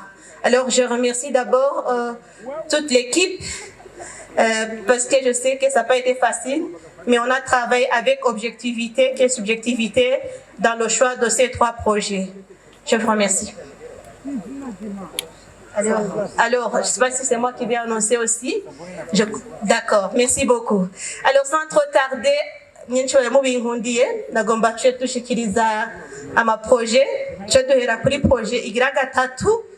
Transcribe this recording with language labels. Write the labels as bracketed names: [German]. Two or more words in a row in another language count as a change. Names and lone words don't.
[French] Alors je remercie d'abord toute l'équipe parce que je sais que ça n'a pas été facile, mais on a travaillé avec objectivité et subjectivité dans le choix de ces 3 projets. Je vous remercie. Alors, je ne sais pas si c'est moi qui vais annoncer aussi. D'accord, merci beaucoup. Alors, sans trop tarder, [Rundi] nagomba tuce dushikiriza amaproje tuce duhera kuri projet igira gatatu.